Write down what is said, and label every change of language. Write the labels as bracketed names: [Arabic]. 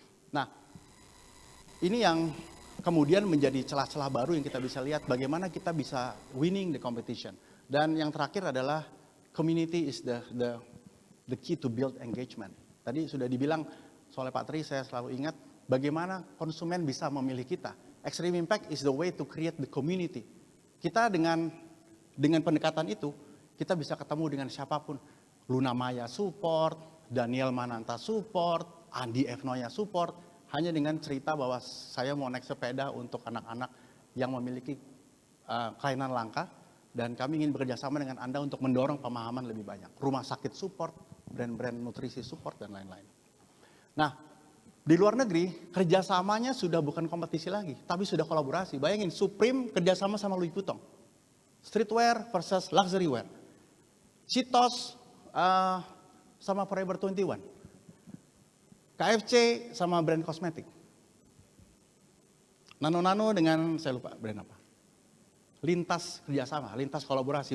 [Indonesian] Nah, ini yang kemudian menjadi celah-celah baru yang kita bisa lihat bagaimana kita bisa [English] winning the competition. [Indonesian] Dan yang terakhir adalah [English] community is the key to build engagement. [Indonesian] Tadi sudah dibilang soalnya Pak Tri, saya selalu ingat bagaimana konsumen bisa memilih kita. [English] Extreme Impact is the way to create the community. [Indonesian] Kita dengan pendekatan itu, kita bisa ketemu dengan siapapun. Luna Maya support, Daniel Mananta support, Andi Evnoya support, hanya dengan cerita bahwa saya mau naik sepeda untuk anak-anak yang memiliki kelainan langka, dan kami ingin bekerja sama dengan Anda untuk mendorong pemahaman lebih banyak. Rumah sakit support, brand-brand nutrisi support, dan lain-lain. Nah, di luar negeri kerjasamanya sudah bukan kompetisi lagi, tapi sudah kolaborasi. Bayangin, Supreme kerjasama sama Louis Vuitton. [English] Streetwear versus luxury wear. [Indonesian] Cheetos sama Forever 21. KFC sama brand kosmetik. Nano dengan, saya lupa brand apa. Lintas kerjasama, lintas kolaborasi.